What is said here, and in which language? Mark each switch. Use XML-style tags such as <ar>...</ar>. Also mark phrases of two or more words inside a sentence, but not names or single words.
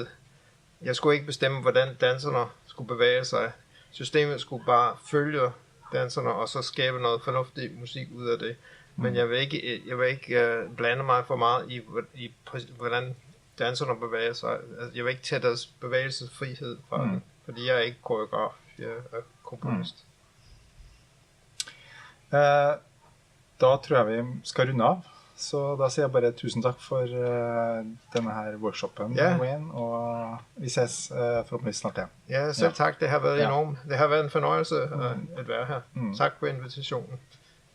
<da>Jeg skulle ikke bestemme, hvordan danserne skulle bevæge sig. Systemet skulle bare følge danserne, og så skabe noget fornuftig musik ud af det. Men jeg vil ikke blande mig for meget i hvordan danserne bevæger sig. Altså, jeg vil ikke tage deres bevægelsesfrihed fra den, fordi jeg er ikke koreograf, jeg er komponist.</da> <no>Da tror jeg vi skal runde av. Så da sier jeg bare tusen takk for denne her workshopen, Wayne, og vi ses forhåpentlig snart igjen.</no> <da>Ja, selv tak. Det har været enormt. Det har været en fornøjelse at være her. Tak for invitationen.</da>